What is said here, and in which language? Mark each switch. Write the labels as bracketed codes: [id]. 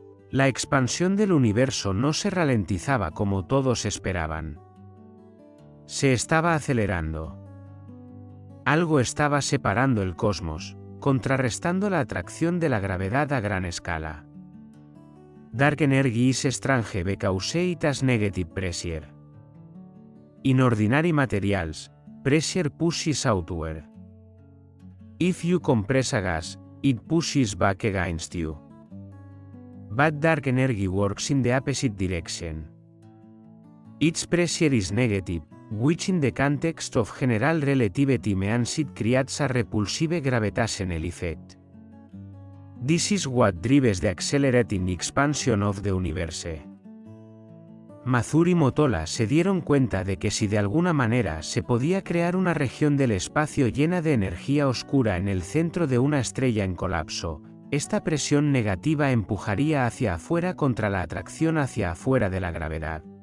[es] La expansión del universo no se ralentizaba como todos esperaban. Se estaba acelerando. Algo estaba separando el cosmos, contrarrestando la atracción de la gravedad a gran escala. [en] Dark energy is strange because it has negative pressure. In ordinary materials, pressure pushes outward. If you compress a gas, it pushes back against you. But dark energy works in the opposite direction. Its pressure is negative, which in the context of general relativity means it creates a repulsive gravitational effect. This is what drives the accelerating expansion of the universe. [es] Mazur y Motola se dieron cuenta de que si de alguna manera se podía crear una región del espacio llena de energía oscura en el centro de una estrella en colapso, esta presión negativa empujaría hacia afuera contra la atracción hacia afuera de la gravedad.